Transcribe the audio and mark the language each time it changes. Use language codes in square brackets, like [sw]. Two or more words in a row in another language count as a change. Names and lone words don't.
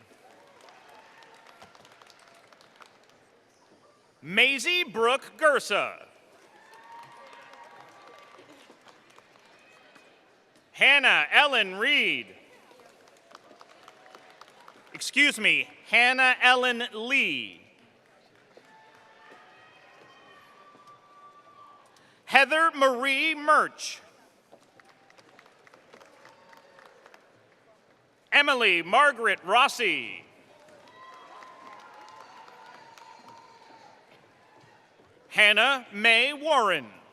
[en] Maisie Brooke Gersa. Hannah Ellen Reed. Excuse me, Hannah Ellen Lee. Heather Marie Murch. Emily Margaret Rossi. Hannah Mae Warren.